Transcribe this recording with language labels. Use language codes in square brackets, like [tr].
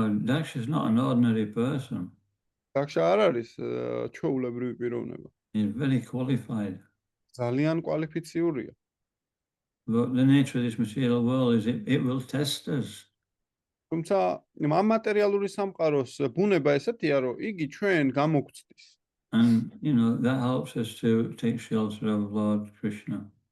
[en] Daksha is not an ordinary person. [ka] დახშა არ არის ჩვეულებრივი პიროვნება. [en] He's very qualified. [ka] ძალიან კვალიფიციურია. [en] But the nature of this material world is it will test us. [ka] თუმცა ამ მატერიალური სამყაროს ბუნება ესეთია, რომ იგი ჩვენ გამოგვცდის. [en] And, that helps us to take shelter of Lord Krishna.